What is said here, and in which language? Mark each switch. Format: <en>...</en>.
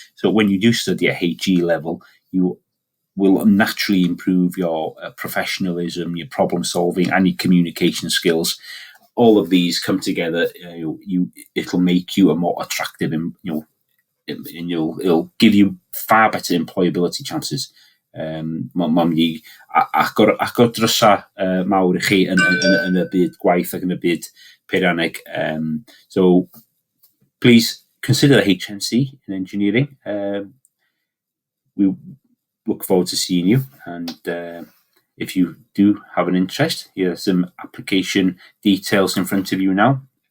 <en>So when you do study at HE level, you will naturally improve your professionalism, your problem solving, and your communication skills. All of these come together. It'll make you a more attractive, and it'll give you far better employability chances.</en> <cy>Mae'n di agor drysa mawr I chi yn y byd gwaith ac yn y byd peirianneg.</cy> <en>So please consider the HNC in engineering. We look forward to seeing you, and if you do have an interest, here are some application details in front of you now.</en>